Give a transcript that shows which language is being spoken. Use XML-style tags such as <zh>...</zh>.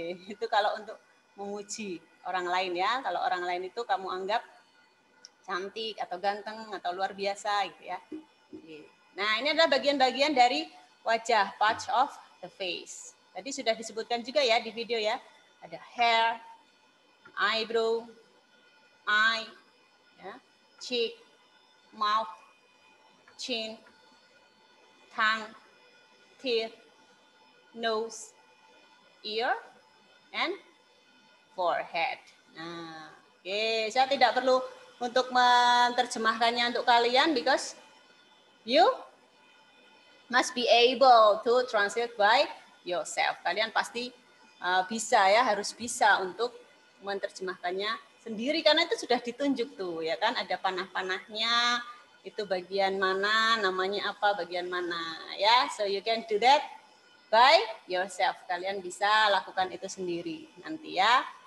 <id>Itu kalau untuk memuji orang lain ya. Kalau orang lain itu kamu anggap cantik atau ganteng atau luar biasa, gitu ya. Nah ini adalah bagian-bagian dari wajah,</id> <en>parts of the face.</en> <id>Tadi sudah disebutkan juga ya di video ya.</id> <en>Ada hair, eyebrow, eye, ya, cheek, mouth, chin, tongue, teeth, nose, ear, and forehead.</en> <id>Nah, oke, saya tidak perlu untuk menerjemahkannya untuk kalian</id> <en>because you must be able to translate by yourself.</en> <id>Kalian pasti bisa ya, harus bisa untuk menerjemahkannya sendiri karena itu sudah ditunjuk tuh ya kan, ada panah-panahnya. Itu bagian mana, namanya apa, bagian mana ya.</id> <en>So you can do that by yourself.</en> <id>Kalian bisa lakukan itu sendiri nanti ya.</id>